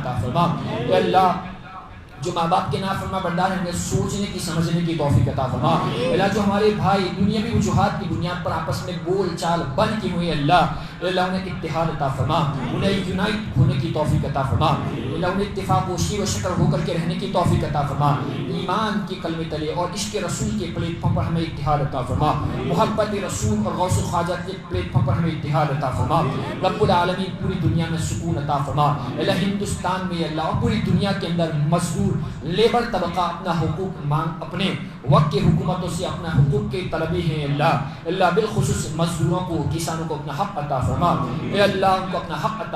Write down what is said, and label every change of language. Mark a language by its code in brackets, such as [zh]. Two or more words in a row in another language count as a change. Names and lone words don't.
[ur] عطا فرما اللہ جو ماں باپ کے نافرما بردار ہیں سوچنے کی سمجھنے کی توفیق عطا فرما اللہ جو ہمارے بھائی دنیاوی وجوہات کی بنیاد پر آپس میں بول چال بن کی ہوئی اللہ انہیں اتحاد عطا فرما انہیں یونائٹ ہونے کی توفیق عطا فرما اللہ انہیں اتفاق و شیر و شکر ہو کر کے رہنے کی توفیق عطا فرما ایمان کے کلمے تلے اور عشق رسول کے پلیٹ فارم پر ہمیں اتحاد عطا فرما محبت رسول اور غوث خواجہ کے پلیٹ فارم پر ہمیں اتحاد عطا فرما [ar] رب العالمین [ur] پوری دنیا میں سکون عطا فرما اللہ ہندوستان میں اللہ اور پوری دنیا کے اندر مزدور لیبر طبقہ اپنا حقوق مانگ اپنے وقت کی حکومتوں سے اپنا حقوق کے طلبی ہیں اللہ بالخصوص مزدوروں کو کسانوں کو اپنا حق عطا فرما اے اللہ ان کو اپنا حق عطا